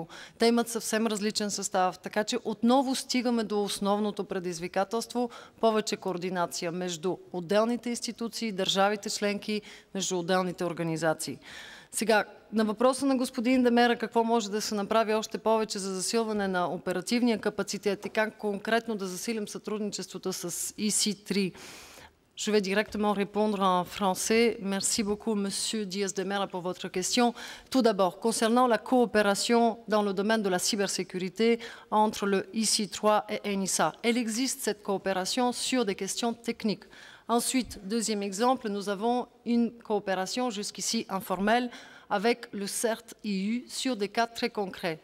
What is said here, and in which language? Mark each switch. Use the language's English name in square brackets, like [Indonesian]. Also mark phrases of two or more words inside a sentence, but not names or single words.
[Bulgarian] Те имат съвсем различен състав, така че отново стигаме до основното предизвикателство, повече координация между отделните институции, държавите членки, между отделните организации. Сега, на въпроса на господин Демера, какво може да се направи още повече за засилване на оперативния капацитет и как конкретно да засилим сътрудничеството с EC3. [French] Je vais directement répondre en français. Merci beaucoup, Monsieur Diaz-de Mera, pour votre question. Tout d'abord, concernant la coopération dans le domaine de la cybersécurité entre le IC3 et ENISA. Elle existe, cette coopération, sur des questions techniques. Ensuite, deuxième exemple, nous avons une coopération jusqu'ici informelle avec le CERT-EU sur des cas très concrets.